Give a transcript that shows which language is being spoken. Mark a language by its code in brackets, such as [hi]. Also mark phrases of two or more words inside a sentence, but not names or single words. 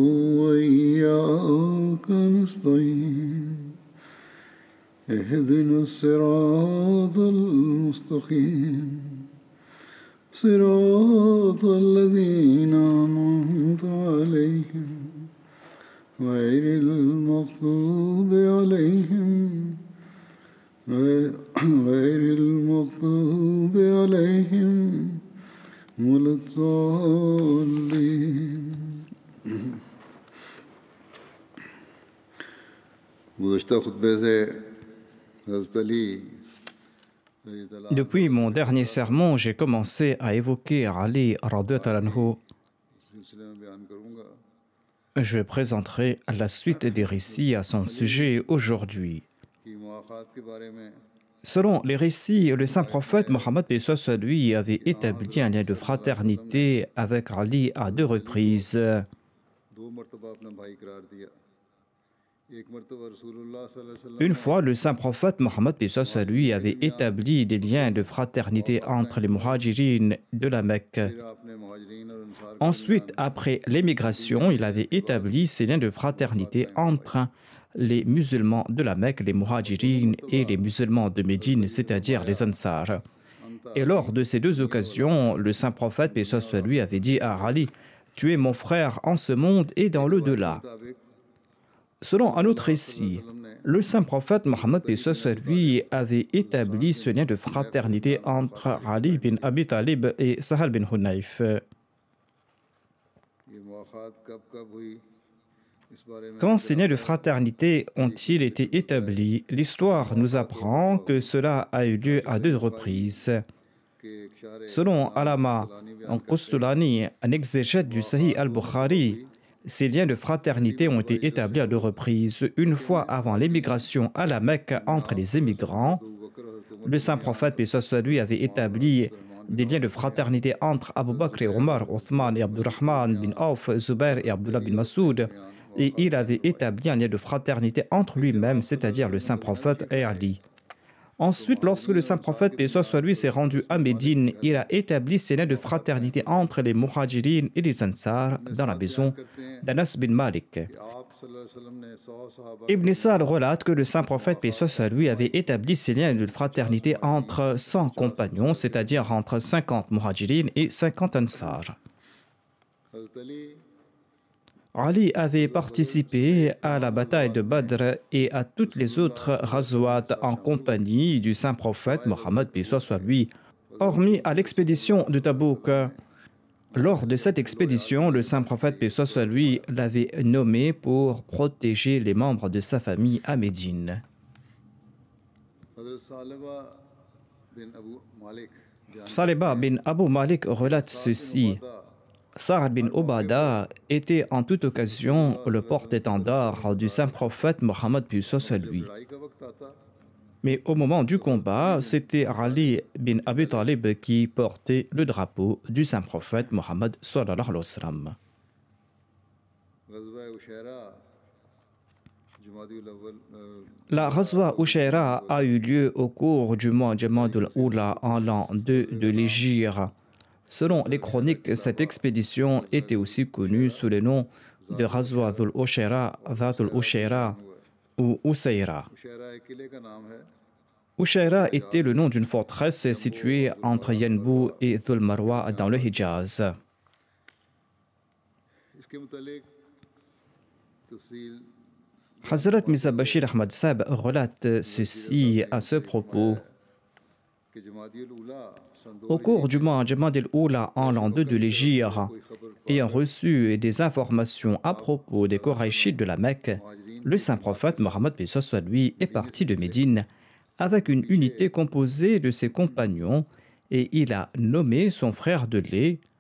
[ar] وإياك نستعين اهدنا الصراط المستقيم صراط الذين أنعمت عليهم غير المغضوب عليهم ولا الضالين. [ur] گزشتہ خطبے سے حضرت علی [fr] Depuis mon dernier sermon, j'ai commencé à évoquer Ali [ar] رضي الله عنه. [ur] سلسلے میں بیان کروں گا. [fr] Je présenterai la suite des récits à son sujet aujourd'hui. [ur] کہ مؤاخات کے بارے میں [fr] Selon les récits, le saint prophète Mohammed lui avait établi un lien de fraternité avec Ali à 2 reprises. [ur] دو مرتبہ اپنا بھائی قرار دیا. ایک مرتبہ رسول اللہ [ar] صلى الله عليه وسلم [fr] Une fois, le saint prophète Mohammed lui avait établi des liens de fraternité entre les muhajirines de la Mecque. [ur] پھر آپ نے مہاجرین اور انصار کے [fr] Ensuite, après l'émigration, il avait établi ces liens de fraternité entre les musulmans de la Mecque, les muhajirines, et les musulmans de Médine, c'est-à-dire les Ansar. Et lors de ces 2 occasions, le saint prophète, paix soit sur lui, avait dit à Ali, « Tu es mon frère en ce monde et dans l'au-delà. » Selon un autre récit, le saint prophète Mohammed paix soit sur lui avait établi ce lien de fraternité entre Ali bin Abi Talib et Sahal bin Hunayf. [ur] یہ مؤاخات کب ہوئی اس بارے میں [fr] Quand ces liens de fraternité ont-ils été établis, l'histoire nous apprend que cela a eu lieu à 2 reprises. [ur] کہ ایک شار [fr] Selon Alama Qustulani, un exégète du Sahih al-Bukhari, ces liens de fraternité ont été établis à 2 reprises. Une fois avant l'émigration à la Mecque entre les émigrants, le saint prophète, paix soit sur lui, avait établi des liens de fraternité entre Abu Bakr et Omar, Othman et Abdurrahman bin Auf, Zubair et Abdullah bin Masoud. Et il avait établi un lien de fraternité entre lui-même, c'est-à-dire le saint prophète et Ali. Ensuite, lorsque le saint prophète, paix soit sur lui, s'est rendu à Médine, il a établi ces liens de fraternité entre les muhajirines et les ansar dans la maison d'Anas bin Malik. [ur] کہ آپ [ar] صلى الله عليه وسلم [ur] نے 100 صحابہ [fr] Ibn Sa'd relate que le saint prophète, paix soit sur lui, avait établi ces liens de fraternité entre 100 compagnons, c'est-à-dire entre 50 muhajirines et 50 ansar. [ur] حضرت علی [fr] Ali avait participé à la bataille de Badr et à toutes les autres ghazwat en compagnie du saint prophète Mohammed, paix soit sur lui, hormis à l'expédition de Tabouk. Lors de cette expédition, le saint prophète, paix soit sur lui, l'avait nommé pour protéger les membres de sa famille à Médine. [ur] حضرت ثعلبہ بن ابو مالک [fr] Saliba bin Abu Malik relate ceci. Sa'ad bin Obada était en toute occasion le porte-étendard du saint prophète Mohammed, paix soit sur lui. [ur] لڑائی کا وقت آتا [fr] Mais au moment du combat, c'était Ali bin Abi Talib qui portait le drapeau du saint prophète Mohammed [ar] صلى الله عليه وسلم. [ur] غزوہ عشیرہ جمادی الاول [fr] La Ghazwa Ushaira a eu lieu au cours du mois Jamadul Oula en l'an 2 de l'Hégire. Selon les chroniques, cette expédition était aussi connue sous le nom de Ghazwa Dhul Ushayra, Dhatul Ushayra ou Usayra. [ur] شہرا ایک قلعے کا نام ہے. [fr] Ushayra était le nom d'une forteresse située entre Yanbu et Dhul Marwa dans le Hijaz. [ur] اس کے متعلق تفصیل [fr] Hazrat Mirza Bashir Ahmad Sahib relate ceci à ce propos. [ur] کہ جمادی الاولیٰ سن [fr] Au cours du mois Jamad al-Oula en l'an 2 de l'Hégire, ayant reçu des informations à propos des Koraïchites de la Mecque, le saint prophète Mohammed paix soit lui est parti de Médine avec une unité composée de ses compagnons et il a nommé son frère de lait